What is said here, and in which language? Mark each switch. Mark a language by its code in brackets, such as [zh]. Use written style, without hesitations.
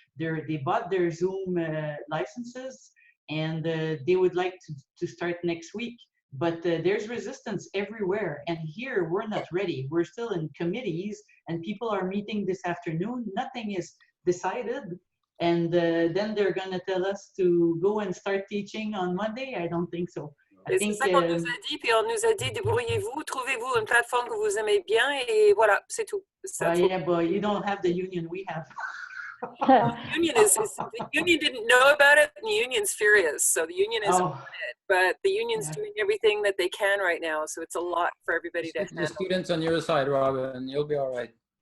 [en] They bought their Zoom licenses, and they would like to start next week. But there's resistance everywhere, and here we're not ready. We're still in committees, and people are meeting this afternoon. Nothing is decided. And then they're going to tell us to go and start teaching on Monday? I don't think so. [fr] C'est ça qu'on nous a dit, puis on nous a dit, débrouillez-vous, trouvez-vous une plateforme que vous aimez bien, et voilà, c'est tout. [en] Yeah, but you don't have the union we have. The union didn't know about it, and the union's furious, so the union is on it, but the union's doing everything that they can right now, so it's a lot for everybody to handle. The students on your side, Robin, you'll be all right.